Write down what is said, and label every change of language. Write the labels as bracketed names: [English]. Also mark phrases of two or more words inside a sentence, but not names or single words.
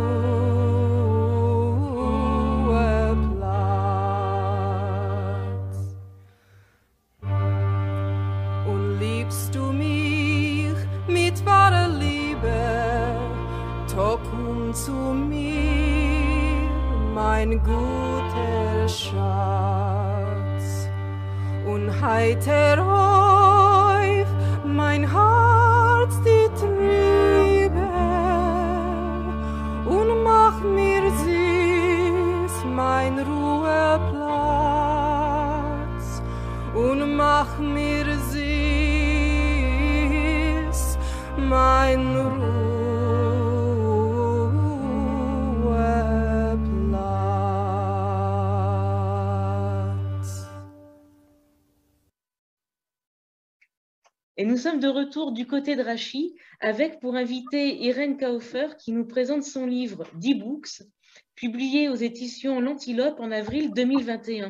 [German] Und liebst du mich mit wahrer Liebe, doch komm zu mir, mein guter Schatz, und heiter auf mein Herz die Triebe und mach mir süß mein Ruheplatz und mach mir süß mein Ruheplatz. [French] Et nous sommes de retour du côté de Rachis avec pour invité Irène Kauffer qui nous présente son livre 10 Books, publié aux éditions L'Antilope en avril 2021.